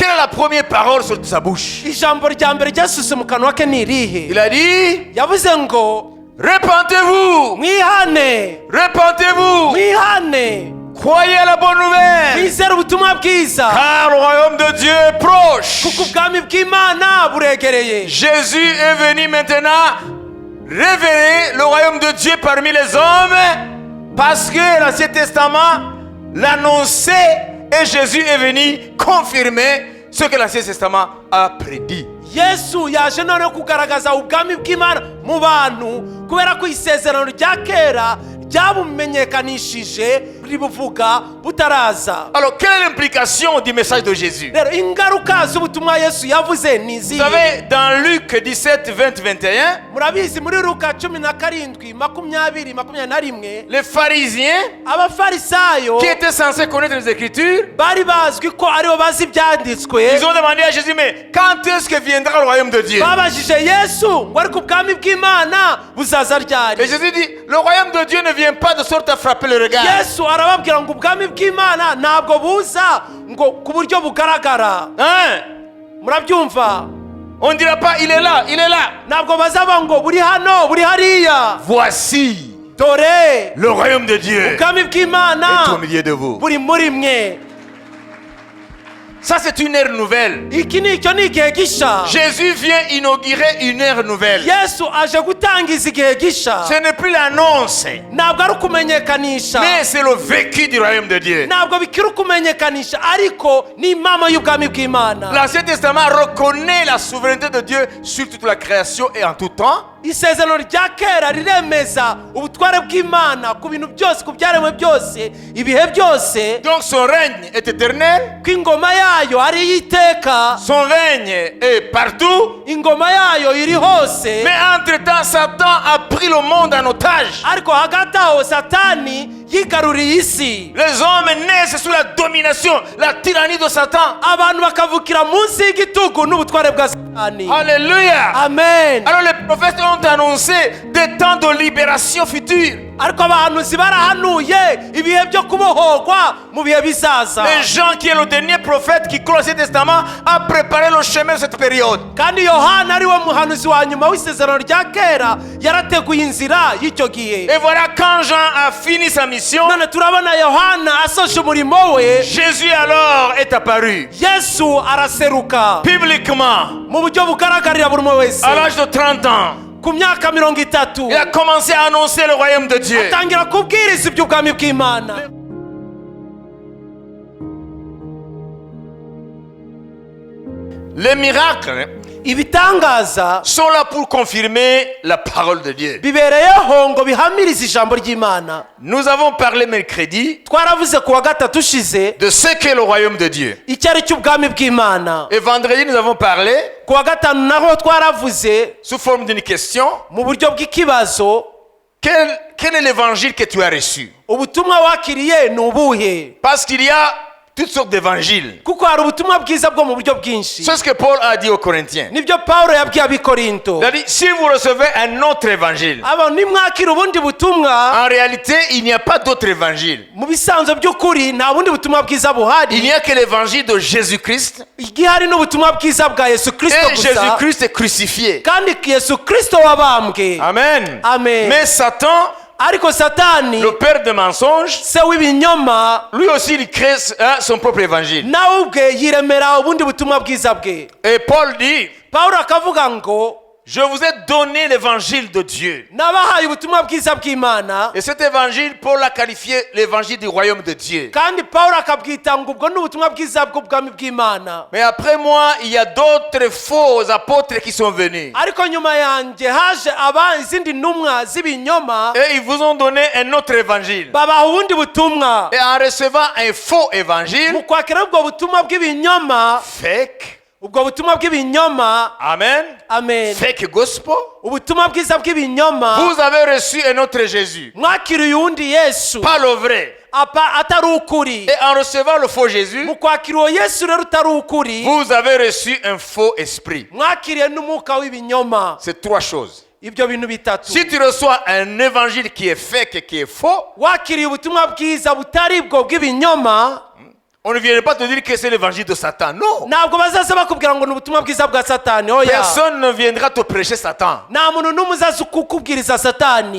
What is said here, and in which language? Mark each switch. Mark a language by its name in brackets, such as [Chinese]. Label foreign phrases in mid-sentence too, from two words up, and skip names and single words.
[French] la première parole sur sa bouche? [Kinyarwanda] ijambo rya mbere ryasuse mu kanwa ke ni irihe? [French] Il a dit, [Kinyarwanda] yavuze ngo [French] repentez-vous, [Kinyarwanda] mwihane, [French] repentez-vous, [Kinyarwanda] mwihane, [French] croyez à la bonne nouvelle, [Kinyarwanda] mwizere ubutumwa bwiza, [French] car le royaume de Dieu est proche. [Kinyarwanda] kuko ubwami bw'Imana buregereye. [French] Jésus est venu maintenant révéler le royaume de Dieu parmi les hommes, parce que l'Ancien Testament l'annonçait et Jésus est venu confirmer ce que l'Ancien Testament a prédit. [Kinyarwanda] Yesu yaje none kugaragaza ubwami bw'Imana mu bantu kubera ko isezerano rya kera ryabumenyekanishije ribuvuga butaraza. [French] Alors, quelle est l'implication du message de Jésus? [Kinyarwanda] Rero ingaruka z'ubutumwa Yesu yavuze ni [French] Vous [Kinyarwanda] izihe? [French] savez, dans Luc 17, 20, 21, [Kinyarwanda] Murabizi muri Luka 17:20-21 [French] les pharisiens [Kinyarwanda] abafarisayo [French] qui étaient censés connaître les Écritures, [Kinyarwanda] bari bazwi ko aribo bazi ibyanditswe, [French] ils ont demandé à Jésus, mais quand est-ce que viendra le royaume de Dieu? [Kinyarwanda] babajije Yesu ngo ariko ubwami bw'Imana buzaza ryari? [French] Et Jésus dit, le royaume de Dieu ne vient pas de sorte à frapper le regard. [Kinyarwanda] Yesu arababwira ngo ubwami bw'Imana ntabwo buza ngo ku buryo bugaragara. [French] Hein? [Kinyarwanda] Murabyumva? [French] On ne dira pas, il est là, il est là. [Kinyarwanda] Ntabwo bazaba ngo buri hano buri hariya. [French] Voici [Kinyarwanda] Dore [French] le royaume de Dieu [Kinyarwanda] ubwami [French] est [Kinyarwanda] bw'Imana [French] au milieu de vous. [Kinyarwanda] buri muri mwe. [French] Ça, c'est une ère nouvelle. [Kinyarwanda] Iki ni icyo ni igihe gisha. [French] Jésus vient inaugurer une ère nouvelle. [Kinyarwanda] Yesu aje gutangiza igihe gisha. [French] Ce n'est plus l'annonce, [Kinyarwanda] Ntabwo ari ukumenyekanisha, [French] mais c'est le vécu du royaume de Dieu. [Kinyarwanda] ntabwo bikiri ukumenyekanisha, ariko ni impamo y'ubwami bw'Imana. [French] L'Ancien Testament reconnaît la souveraineté de Dieu sur toute la création et en tout temps. [Kinyarwanda] Isezerano rya kera riremeza ubutware bw'Imana ku bintu byose, ku byaremwe byose, ibihe byose, [French] Donc son règne est éternel, [Kinyarwanda] ko ingoma yayo ari iy'iteka, [French] son règne est partout. [Kinyarwanda] ingoma yayo iri hose. [French] Mais entre-temps, Satan a pris le monde en otage. [Kinyarwanda] Ariko hagati aho Satani yigaruriye isi, [French] Les hommes naissent sous la domination, la tyrannie de Satan. [Kinyarwanda] abantu bakavukira munsi y'igitugu n'ubutware bwa Satani. [French] Alléluia. [Kinyarwanda] Amen. [French] Alors les prophètes ont annoncé des temps de libération future. [Kinyarwanda] Ariko abahanuzi barahanuye ibihe byo kubohorwa mu bihe bizaza. [French] Les Jean, qui est le dernier prophète qui clôt l'Ancien Testament, a préparé le chemin de cette période. [Kinyarwanda] Kandi Yohana ari we muhanuzi wa nyuma w'isezerano rya kera yarateguye inzira y'icyo gihe. [French] Et voilà, quand Jean a fini sa mission, [Kinyarwanda] None turabona Yohana asoje umurimo we, [French] Jésus alors est apparu [Kinyarwanda] Yesu araseruka [French] publiquement [Kinyarwanda] mu buryo bugaragarira buri umwe wese. [French] à l'âge de 30 ans. [Kinyarwanda] Ku myaka 30 [French] Il a commencé à annoncer le royaume de Dieu. [Kinyarwanda] atangira kubwiriza iby'ubwami bw'Imana. [French] Les miracles [Kinyarwanda] Ibitangaza [French] sont là pour confirmer la parole de Dieu. [Kinyarwanda] bibereyeho ngo bihamirize ijambo ry'Imana. [French] Nous avons parlé mercredi [Kinyarwanda] Twaravuze ku wa gatatu ushize [French] de ce qu'est le royaume de Dieu. [Kinyarwanda] icyo ari cy'ubwami bw'Imana. [French] Et vendredi, nous avons parlé [Kinyarwanda] Ku wa gatanu naho twaravuze [French] sous forme d'une question. [Kinyarwanda] mu buryo bw'ikibazo, [French] Quel est l'évangile que tu as reçu? [Kinyarwanda] ubutumwa wakiriye ni ubuhe? [French] Parce qu'il y a toutes sortes d'évangiles. [Kinyarwanda] Kuko hari ubutumwa bwiza bwo mu buryo bwinshi. [French] C'est ce que Paul a dit aux Corinthiens. [Kinyarwanda] Nibyo Pawulo yabwiye ab'Ikorinto. [French] Il a dit, si vous recevez un autre évangile, [Kinyarwanda] Abo nimwakira ubundi butumwa, [French] en réalité, il n'y a pas d'autre évangile. [Kinyarwanda] mu bisanzwe by'ukuri nta bundi butumwa bwiza [French] Il [Kinyarwanda] buhari. [French] n'y a que l'évangile de Jésus-Christ. [Kinyarwanda] Igihari n'ubutumwa bwiza bwa Yesu Kristo [French] Et [Kinyarwanda] gusa, [French] Jésus-Christ est crucifié. [Kinyarwanda] kandi Yesu Kristo wabambwe. [French] Amen. [Kinyarwanda] Amen. [French] Mais Satan, [Kinyarwanda] Ariko Satani, [French] le père de mensonges, [Kinyarwanda] se w'ibinyoma, [French] lui aussi, il crée son propre évangile. [Kinyarwanda] nawe ubwe yiremera ubundi butumwa bwiza bwe. [French] Et Paul dit, [Kinyarwanda] Pawulo akavuga ngo [French] je vous ai donné l'évangile de Dieu. [Kinyarwanda] nabahaye ubutumwa bwiza bw'Imana. [French] Et cet évangile, Paul l'a qualifié l'évangile du royaume de Dieu. [Kinyarwanda] Kandi Pawulo akabwita ngo ubwo ni ubutumwa bwiza bw'ubwami bw'Imana. [French] Mais après moi, il y a d'autres faux apôtres qui sont venus. [Kinyarwanda] Ariko nyuma yanjye haje izindi ntumwa z'ibinyoma, [French] Et ils vous ont donné un autre évangile. [Kinyarwanda] babaha ubundi butumwa. [French] Et en recevant un faux évangile, [Kinyarwanda] Mu kwakira ubwo butumwa bw'ibinyoma, [French] fake, [Kinyarwanda] ubwo butumwa bw'ibinyoma, [French] amen, [Kinyarwanda] amen, [English] fake gospel, [Kinyarwanda] ubutumwa bwiza bw'ibinyoma, [French] vous avez reçu un autre Jésus, [Kinyarwanda] mwakiriye uwundi Yesu [French] pas le vrai. [Kinyarwanda] atari ukuri. [French] Et en recevant le faux Jésus, [Kinyarwanda] Mu kwakira uwo Yesu rero utari ukuri, [French] vous avez reçu un faux esprit. [Kinyarwanda] mwakiriye n'umwuka w'ibinyoma. [French] C'est trois choses. [Kinyarwanda] Ibyo bintu bitatu. [French] Si tu reçois un évangile qui est fake et qui est faux, [Kinyarwanda] Wakiriye ubutumwa bwiza butari bwo bw'ibinyoma, [French] On ne viendra pas te dire que c'est l'évangile de Satan. Non. [Kinyarwanda] ntabwo bazaza bakubwira ngo ni ubutumwa bwiza bwa satani oya [French] Personne ne viendra te prêcher Satan. [Kinyarwanda] nta muntu n'umwe uzaza kukubwiriza satani